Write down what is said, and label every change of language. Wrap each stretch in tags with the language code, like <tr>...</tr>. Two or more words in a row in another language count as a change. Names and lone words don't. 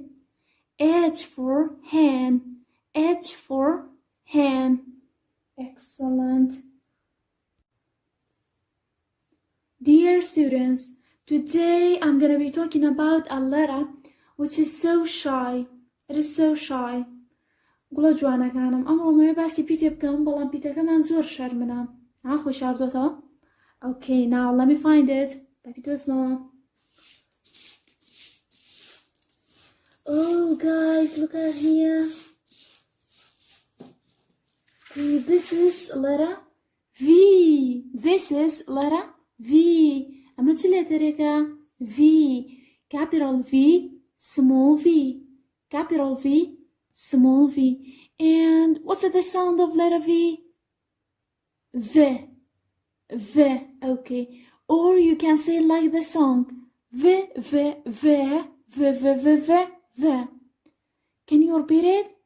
<en>H for hand. H for hand. Excellent. Dear students, today I'm going to be talking about a letter which is so shy. It is so shy.</en> <ckb>گوڵە جوانەکانم ئەمڕۆ مەوێ باسی پیتێ بکەم بەڵام پیتەکەمان زۆر شەرمنە. خۆی شاردۆتەوە؟</ckb> <en>Okay, now let me find it.</en> <ckb>با پیت وەزمەوە.</ckb> <en>Oh guys, look at here. This is letter V. This is letter V.</en> <ckb>ئەمە چ لێتەرێکە؟ V.</ckb> <en>Capital V, small v. Capital V, small v. And what's the sound of letter V? V. Okay. Or you can say like the song. V. Can you repeat it?</en>